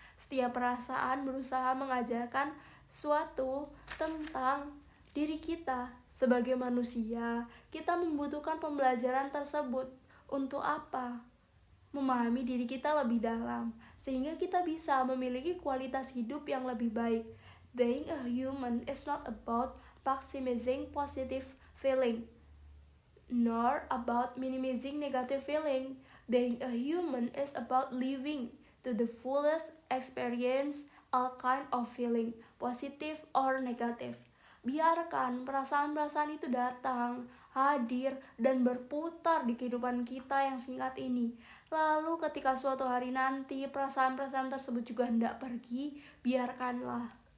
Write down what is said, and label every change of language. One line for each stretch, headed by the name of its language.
Indonesian: Setiap perasaan berusaha mengajarkan sesuatu tentang diri kita. Sebagai manusia, kita membutuhkan pembelajaran tersebut. Untuk apa? Memahami diri kita lebih dalam, sehingga kita bisa memiliki kualitas hidup yang lebih baik.
English: Being a human is not about maximizing positive feeling, nor about minimizing negative feeling. Being a human is about living to the fullest experience all kind of feeling, positive or negative.
Indonesian: Biarkan perasaan-perasaan itu datang, hadir, dan berputar di kehidupan kita yang singkat ini. Lalu ketika suatu hari nanti perasaan-perasaan tersebut juga hendak pergi, biarkanlah.